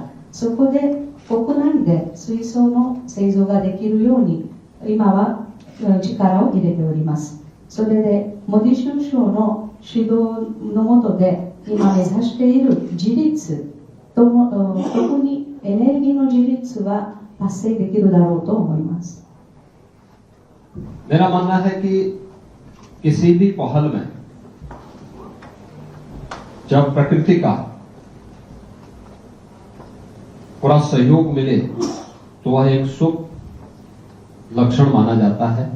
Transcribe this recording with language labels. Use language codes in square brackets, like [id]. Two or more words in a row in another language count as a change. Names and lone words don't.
[ja] そこで国内で水素の製造ができるように今は力を入れております。それでモディ首相の指導の下で今目指している自立とも特にエネルギーの自立は達成できるだろうと思います。 [hi] मेरा मानना है कि किसी भी पहल में जब प्रकृति का पूरा सहयोग मिले तो वह एक शुभ लक्षण माना जाता है।